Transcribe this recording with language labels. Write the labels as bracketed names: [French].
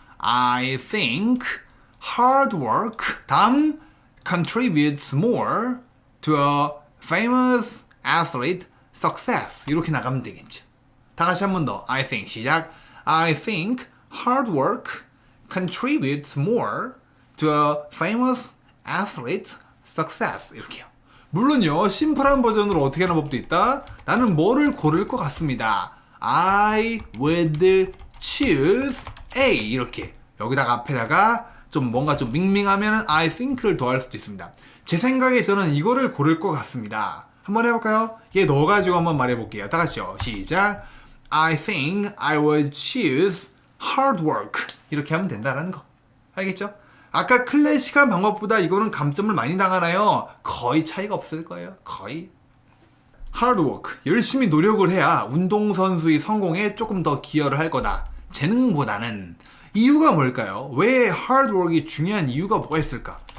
[English] I think hard work [Korean] 다음 [English] contributes more to a famous athlete success [Korean] 이렇게 나가면 되겠죠. 다 같이 한 번 더. [English] I think [Korean] 시작. [English] I think hard work contributes more to a famous athlete success [Korean] 이렇게요. 물론요 심플한 버전으로 어떻게 하는 법도 있다. 나는 뭐를 고를 것 같습니다. [English] I would choose A [Korean] 이렇게 여기다가 앞에다가 좀 뭔가 좀 밍밍하면 [English] I think [Korean] 를 더할 수도 있습니다. 제 생각에 저는 이거를 고를 것 같습니다. 한번 해볼까요? 얘 넣어가지고 한번 말해볼게요. 다 같이요. 시작. [English] I think I would choose hard work [Korean] 이렇게 하면 된다라는 거. 알겠죠? 아까 클래식한 방법보다 이거는 감점을 많이 당하나요? 거의 차이가 없을 거예요. 거의. [English] hard work. [Korean] 열심히 노력을 해야 운동선수의 성공에 조금 더 기여를 할 거다. 재능보다는. 이유가 뭘까요? 왜 hard work이 중요한 이유가 뭐가 있을까?